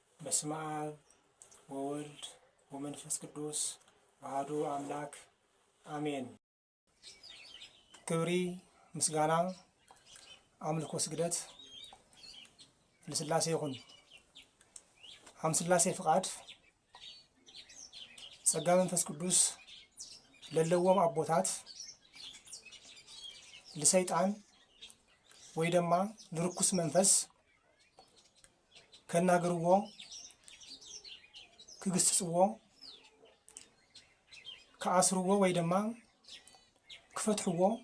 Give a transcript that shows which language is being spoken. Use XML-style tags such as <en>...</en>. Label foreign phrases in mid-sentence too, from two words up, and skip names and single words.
<gez>በስመ አብ ወወልድ ወመንፈስ ቅዱስ አሐዱ አምላክ አሜን።</gez> <ti>ክብሪ ምስጋና አምልኮ ስግደት ለሥላሴ ይሁን። ሥላሴ ፍቃድ ጸጋ መንፈስ ቅዱስ ለለወም አቦታት ለሰይጣን ወይ ደማ ለርኩስ መንፈስ ከናገርዎ ክግስጽዎ ከአስርዎ ወይ ደማ ክፈትሕዎ</ti>